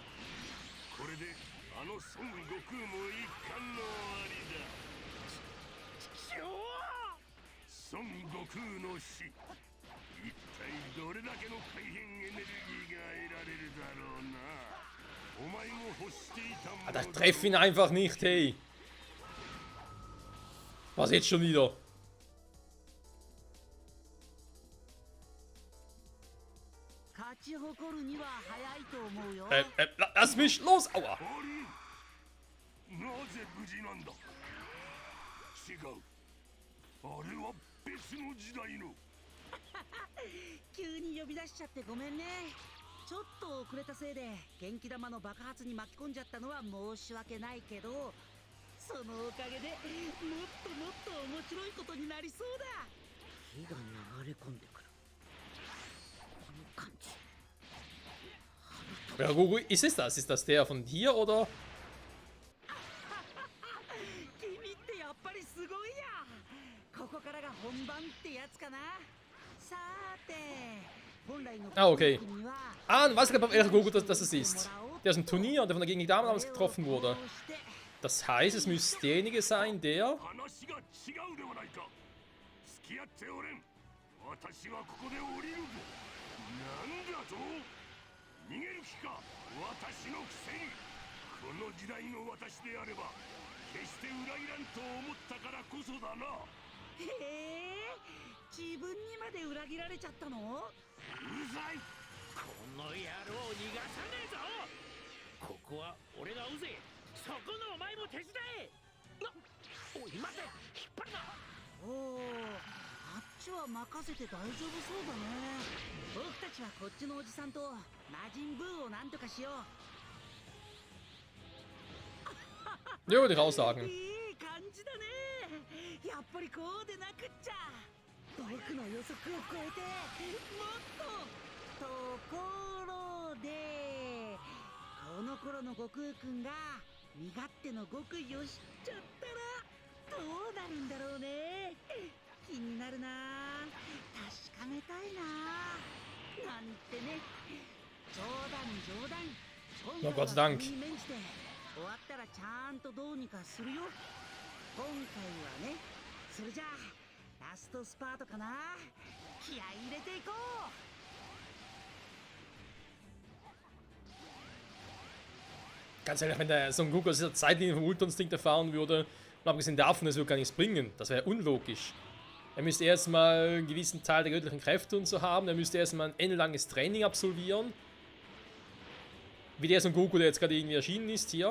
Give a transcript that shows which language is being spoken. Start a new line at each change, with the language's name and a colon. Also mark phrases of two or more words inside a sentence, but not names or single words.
Japanese: これであの孫悟空も一巻の終わりだ。孫悟空の死、一体どれだけの改変エネルギーが得られるだろうな。お前も欲していたものだ
German: Alter, ich treffe ihn einfach nicht, hey. Was jetzt schon wieder?
Japanese: 勝ち誇るには早いと思うよ。
German: Lass mich los! Aua!
Japanese: あれ、なぜ無事なんだ。違う、あれは別の時代の。急に呼び出しちゃってごめんね。ちょっと遅れたせいで元気玉の爆発に巻き込んじゃったのは申し訳ないけど、そのおかげでもっともっと面白いことになりそうだ。火が流れ込んでくる。この感じ。
German: Ja, wo ist es das? Ist das der von hier oder?
Japanese: 君ってやっぱりすごいや。ここからが本番ってやつかな。さーて、本来の
German: Ah, okay.
Japanese: には
German: Ah, weiß ich welcher Goku das es ist. Der ist im Turnier, der von der gegen die Damen damals getroffen wurde.
Japanese: こうして
German: Das heißt, es müsste derjenige sein, der.
Japanese: 話が違うではないか。付き合っておれん。私はここで降りるぞ。なんだと。逃げる気か、私のくせに。この時代の私であれば決して裏切らんと思ったからこそだな。へえ、自分にまで裏切られちゃったの？うるさい。この野郎逃がさねえぞ。ここは俺が追うぜ。そこのお前も手伝え。おい待て、引っ張るな。おお、あっちは任せて大丈夫そうだね。僕たちはこっちのおじさんと魔人ブーをなんとかしよう。
German: Ja, würde ich auch sagen.
Japanese: いい感じだね。やっぱりこうでなくっちゃ。僕の予測を超えてもっと。ところで、この頃の悟空くんが身勝手の極意を知っちゃったらどうなるんだろうね。気になるな。確かめたいな。なんてね。冗談冗談。
German: Ja, Gott sei Dank.
Japanese: 終わったらちゃんとどうにかするよ。今回はね。それじゃあラストスパートかな。気合い入れていこう。
German: Ganz ehrlich, wenn der Son Goku aus dieser Zeitlinie vom Ultra-Instinkt erfahren würde, Und abgesehen davon, das wird gar nichts bringen. Das wäre unlogisch. Er müsste erstmal einen gewissen Teil der göttlichen Kräfte und so haben. Er müsste erstmal ein endlanges Training absolvieren. Wie der Son Goku, der jetzt gerade irgendwie erschienen ist hier.